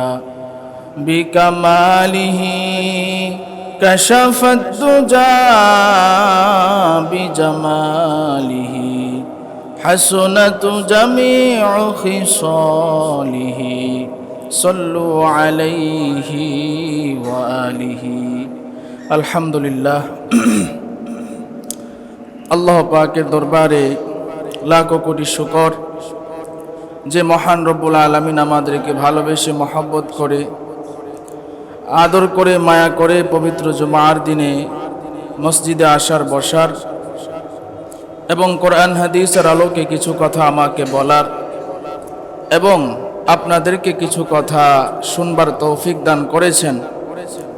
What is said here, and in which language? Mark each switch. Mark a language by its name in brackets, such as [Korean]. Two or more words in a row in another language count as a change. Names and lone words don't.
[Arabic] بکمالہ کشف الدجا بجمالہ، حسنت جمیع خصالہ، صلوا علیہ وآلہ۔ [Bangla] আলহামদুলিল্লাহ, আল্লাহ পাকের দরবারে লাখো কোটি শুকর যে মহান রব্বুল আলামিন আমাদেরকে ভালোবেসে মহব্বত করে আদর করে মায়া করে পবিত্র জুমার দিনে মসজিদে আসার বসার এবং কোরআন হাদিসের আলোকে কিছু কথা আমাকে বলার এবং আপনাদেরকে কিছু কথা শুনবার তৌফিক দান করেছেন।